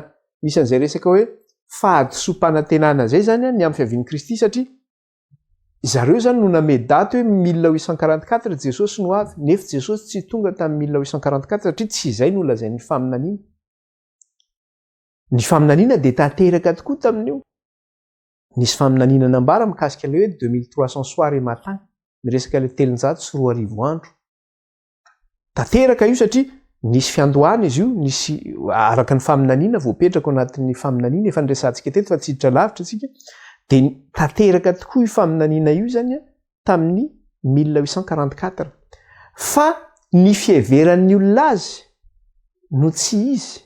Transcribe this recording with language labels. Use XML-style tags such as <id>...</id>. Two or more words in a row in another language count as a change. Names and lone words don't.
<mg>Nisy an'izay resaka hoe fahadisom-panantenana zay zany ny amin'ny fiavian'ny Kristy satria zareo zany no name daty hoe 1844 Jesosy no avy nefa Jesosy tsy tonga tamin'ny 1844 satria tsy izay no lazain'ny faminaniana. Ny faminaniana de tanteraka tokoa tamin'io. Nisy faminaniana nambara mikasika le hoe 2300</mg> <fr>soir et matin</fr> <mg>miresaka le 340 andro. Tanteraka io satria nisy fiandohana izy io, nisy araka ny faminaniana voapetraka ao anatin'ny faminaniana efa niresantsika teto fa tsy hiditra lavitra tsika de tanteraka tokoa io faminaniana io zany tamin'ny 1844 fa ny fiheveran'ny olona azy no tsy izy.</mg>